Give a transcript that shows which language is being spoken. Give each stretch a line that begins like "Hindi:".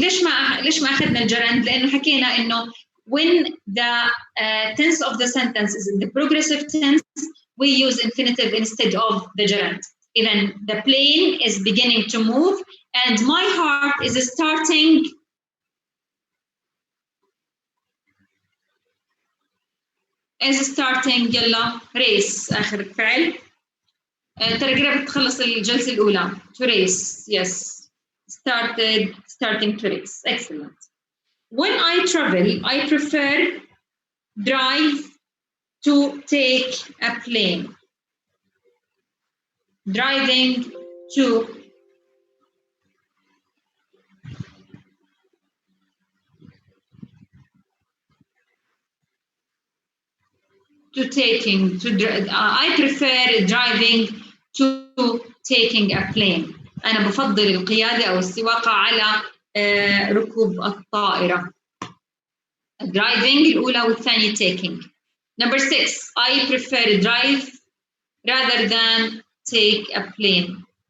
English: ليش ما أخذنا الجرند؟ لأنه حكينا إنه when the tense of the sentence is in the progressive tense we use infinitive instead of the gerund. إذن the plane is beginning to move and my heart is starting يلا race آخر فعل.
Arabic: ترى قربت تخلص الجلسة الأولى.
English: To race, yes. Starting to race. Excellent. When I travel, I prefer drive to take a plane. Driving to taking I prefer driving to taking a plane.
Arabic: أنا بفضل القيادة أو السواقة على ركوب الطائرة.
English: Driving الأولى والثانية taking. Number 6, I prefer drive rather than take a plane.